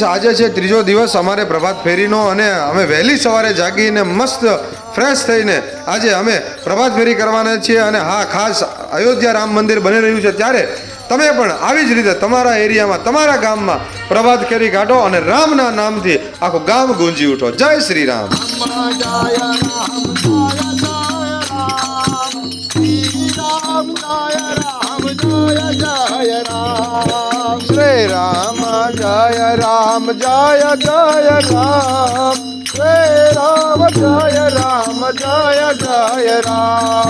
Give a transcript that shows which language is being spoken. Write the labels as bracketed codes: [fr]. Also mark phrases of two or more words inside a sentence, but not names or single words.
[gu] આજે છે ત્રીજો દિવસ અમારે પ્રભાત ફેરીનો અને અમે વહેલી સવારે જાગીને મસ્ત ફ્રેશ થઈને આજે અમે પ્રભાત ફેરી કરવાના છીએ। અને હા, ખાસ અયોધ્યા રામ મંદિર બની રહ્યું છે ત્યારે તમે પણ આવી જ રીતે તમારા એરિયામાં, તમારા ગામમાં પ્રભાત ફેરી કાઢો અને રામના નામથી આખું ગામ ગુંજી ઉઠો। જય શ્રી રામ। [hi] श्री राम जय राम जय जय राम, श्री राम जय राम जय जय राम।